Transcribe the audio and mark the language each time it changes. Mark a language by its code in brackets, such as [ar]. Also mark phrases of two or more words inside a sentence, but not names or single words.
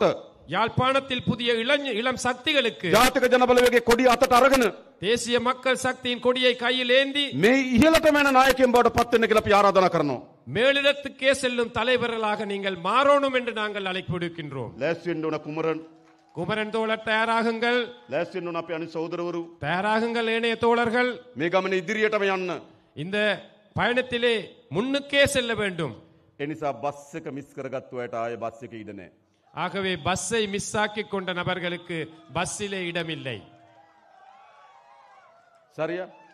[ta] யாழ்ப்பாணத்தில் புதிய இளம் சக்திகளுக்கு [si] ජාතික ජනබලවේගයේ කොඩිය අතට අරගෙන [ta] தேசிய மக்கள் சக்தியின் கொடியை கையில் ஏந்தி [si] මේ ඉහළටම යන නායකයන් බවට පත් වෙන්න කියලා අපි ආරාධනා කරනවා. [ta] மேலிடத்துக்கே செல்லும் தலைவர்களாக நீங்கள் மாறணும் என்று நாங்கள் அழைப்பு விடுக்கின்றோம். [si] ලෑස්ති වෙන්න ඕන කුමරන්, [ta] குமரன் தோழர் தயாராகுங்கள், [si] ලෑස්ති වෙන්න ඕන අපේ අනිත් සහෝදරවරු. [ta] தயாராகுங்கள் ஏனைய தோழர்கள். [si] මේ ගමනේ ඉදිරියටම යන්න. [ta] இந்த பயணத்திலே முன்னுக்கே செல்ல வேண்டும். [si] ඒ නිසා බස් එක මිස් කරගත්තු අයට ආයේ බස් එකේ ඉඩ නැහැ. [ta] ஆகவே பஸ்ஸை மிஸ் ஆக்கி கொண்ட நபர்களுக்கு பஸ்ஸிலே இடமில்லை. சரியா?